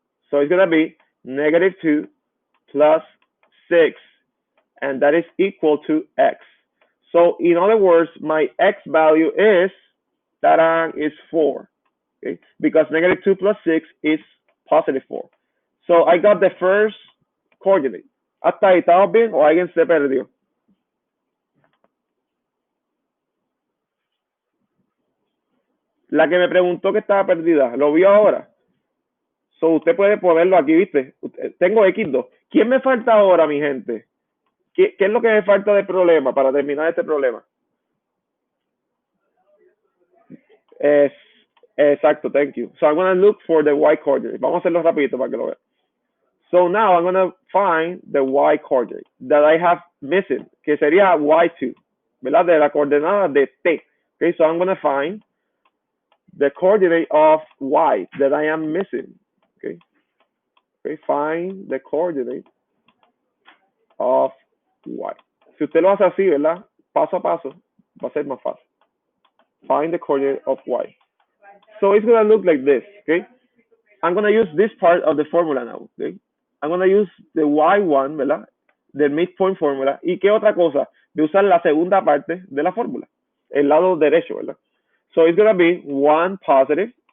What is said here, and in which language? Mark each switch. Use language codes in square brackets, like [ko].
[en] So it's going to be -2 plus 6, and that is equal to x. So in other words, my x value is, is 4. Okay? Because -2 plus 6 is +4. So I got the first coordinate. [es] ¿Hasta ahí estamos bien o alguien se perdió? La que me preguntó que estaba perdida, ¿lo vio ahora? So usted puede ponerlo aquí, ¿viste? Tengo X2. ¿Quién me falta ahora, mi gente? ¿Qué es lo que me falta de problema para terminar este problema? Es, exacto, [en] thank you. So I'm going to look for the y coordinate. [es] Vamos a hacerlo rapidito para que lo vean. [en] So now I'm going to find the y coordinate that I have missing, [es] que sería y2, ¿verdad? De la coordenada de t. [en] Okay, so I'm going to find the coordinate of y that I am missing. Okay, okay, find the coordinate of y. [es] Si usted lo hace así, ¿verdad? Paso a paso, va a ser más fácil. [en] Find the coordinate of y. So it's going to look like this, okay? I'm going to use this part of the formula now, okay? I'm going to use the y1, ¿verdad? Del midpoint formula. [es] ¿Y qué otra cosa? De usar la segunda parte de la fórmula, el lado derecho, ¿verdad? [en] So it's going to be 1 positive.